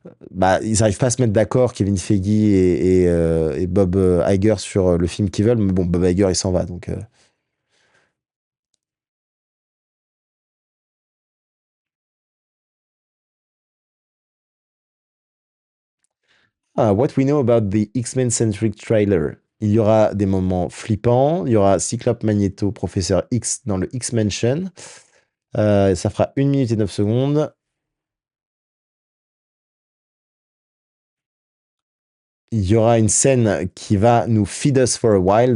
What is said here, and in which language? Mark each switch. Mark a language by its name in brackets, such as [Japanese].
[French] Bah, ils n'arrivent pas à se mettre d'accord, Kevin Feige et Bob Iger, sur le film qu'ils veulent. Mais bon, Bob Iger, il s'en va. [English] Donc, what we know about the X-Men centric trailer. [French] Il y aura des moments flippants. Il y aura Cyclope, Magneto, Professeur X dans le X-Mansion. Ça fera 1 minute et 9 secondes. Il y aura une scène qui va nous [English] feed us for a while.